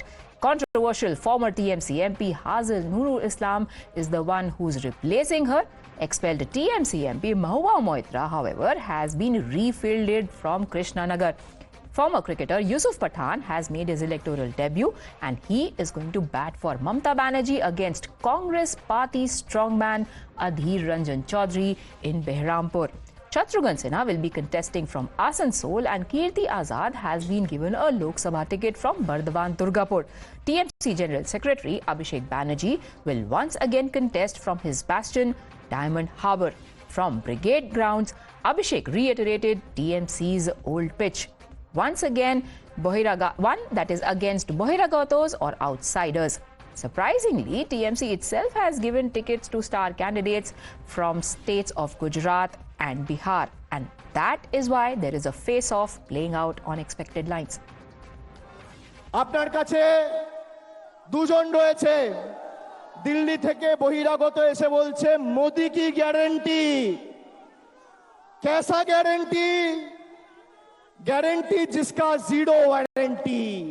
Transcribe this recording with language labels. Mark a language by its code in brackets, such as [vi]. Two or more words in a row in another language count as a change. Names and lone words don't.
[en] Controversial former TMC MP Hazil Nurul Islam is the one who's replacing her. Expelled TMC MP Mahua Moitra, however, has been refielded from Krishnanagar. Former cricketer Yusuf Pathan has made his electoral debut, and he is going to bat for Mamata Banerjee against Congress party strongman Adhir Ranjan Chaudhary in Behrampur. Shatrughan Sinha will be contesting from Asansol, and Kirti Azad has been given a Lok Sabha ticket from Bardhaman Durgapur. TMC General Secretary Abhishek Banerjee will once again contest from his bastion, Diamond Harbour. From Brigade grounds, Abhishek reiterated TMC's old pitch. Once again, one that is against Bohiragatos or outsiders. Surprisingly, TMC itself has given tickets to star candidates from states of Gujarat and Bihar, and that is why there is a face-off playing out on expected lines. [bn] আপনার কাছে দুজন রয়েছে, দিল্লি থেকে বহিরাগত এসে বলছে [hi] मोदी की गारंटी, कैसा गारंटी, गारंटी जिसका ज़ीरो वारंटी।